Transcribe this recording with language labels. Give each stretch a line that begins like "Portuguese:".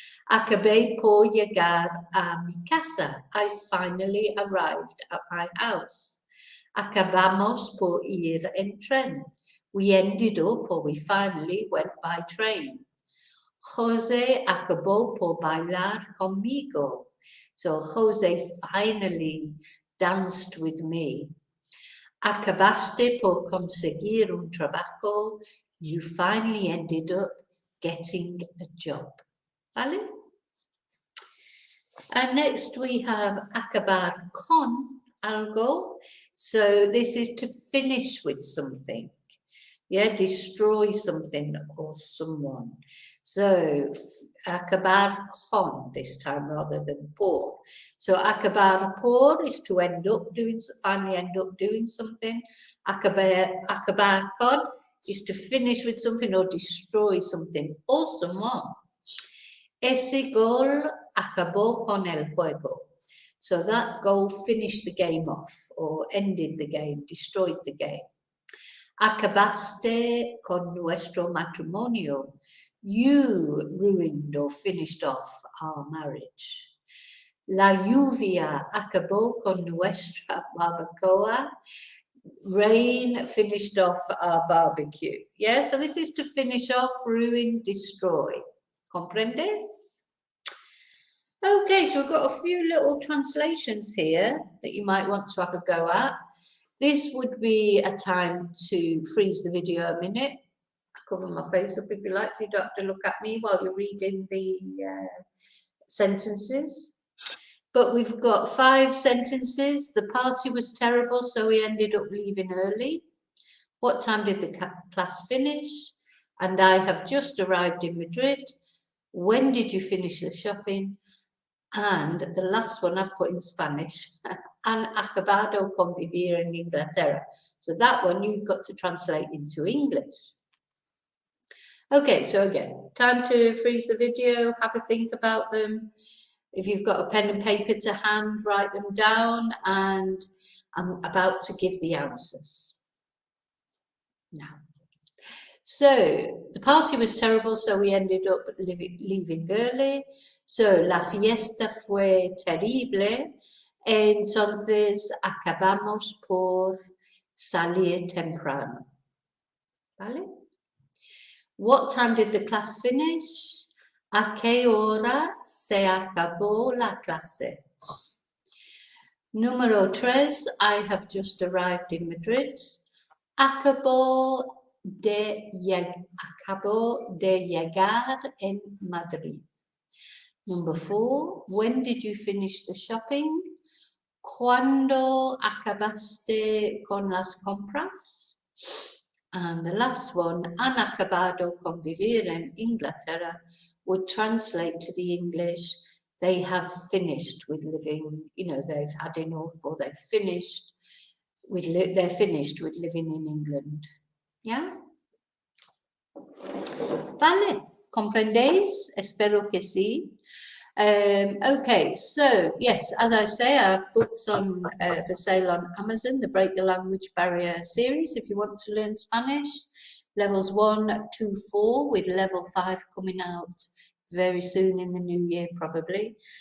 Spanish: Acabé por llegar a mi casa.
English: I finally arrived at my house.
Spanish: Acabamos por ir en tren.
English: We ended up, or we finally went by train.
Spanish: José acabó por bailar conmigo.
English: So Jose finally danced with me.
Spanish: Acabaste por conseguir un trabajo.
English: You finally ended up getting a job.
Spanish: ¿Vale?
English: And next we have
Spanish: acabar con algo.
English: So this is to finish with something. Yeah, destroy something or someone. So acabar con this time rather than por. So acabar por is to end up doing, finally end up doing something. Acabar con is to finish with something or destroy something or someone.
Spanish: Ese gol acabó con el juego.
English: So that goal finished the game off or ended the game, destroyed the game.
Spanish: Acabaste con nuestro matrimonio.
English: You ruined or finished off our marriage.
Spanish: La lluvia acabó con nuestra barbacoa.
English: Rain finished off our barbecue. Yeah, so this is to finish off, ruin, destroy.
Spanish: Comprendes?
English: Okay, so we've got a few little translations here that you might want to have a go at. This would be a time to freeze the video a minute. Cover my face up if you like, so you don't have to look at me while you're reading the sentences. But we've got 5 sentences. The party was terrible, so we ended up leaving early. What time did the class finish? And I have just arrived in Madrid. When did you finish the shopping? And the last one I've put in Spanish.
Spanish: Han acabado con vivir en Inglaterra.
English: So that one you've got to translate into English. Okay, so again, time to freeze the video, have a think about them. If you've got a pen and paper to hand, write them down, and I'm about to give the answers. Now, so the party was terrible, so we ended up leaving early.
Spanish: So la fiesta fue terrible, entonces acabamos por salir temprano. ¿Vale?
English: What time did the class finish?
Spanish: ¿A qué hora se acabó la clase?
English: Número 3, I have just arrived in Madrid.
Spanish: Acabo de llegar en Madrid.
English: Number 4, when did you finish the shopping?
Spanish: ¿Cuándo acabaste con las compras?
English: And the last one,
Spanish: han acabado con vivir en Inglaterra,
English: would translate to the English, they have finished with living, you know, they've had enough, or they're finished with living in England. Yeah?
Spanish: Vale, ¿comprendéis? Espero que sí.
English: Okay, so yes, as I say, I have books on for sale on Amazon, the Break the Language Barrier series, if you want to learn Spanish. Levels 1 to 4, with level 5 coming out very soon in the new year, probably.